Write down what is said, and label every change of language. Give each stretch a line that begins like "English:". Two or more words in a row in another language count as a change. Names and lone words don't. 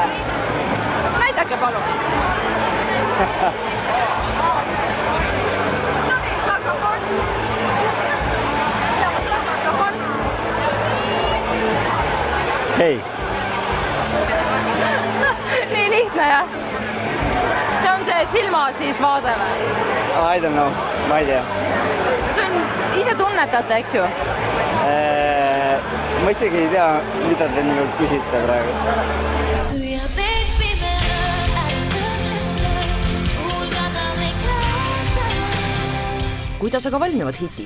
Estonian: Näidake palun. Saksofon. Hei. Nii lihtne, jah? See on see silma siis vaade või?
English: I don't know,
Estonian: ma ei tea. See on, ise tunnetate, eks ju? Ma isegi ei tea, mida te nüüd küsite praegu. Kuidas aga valmivad hitid?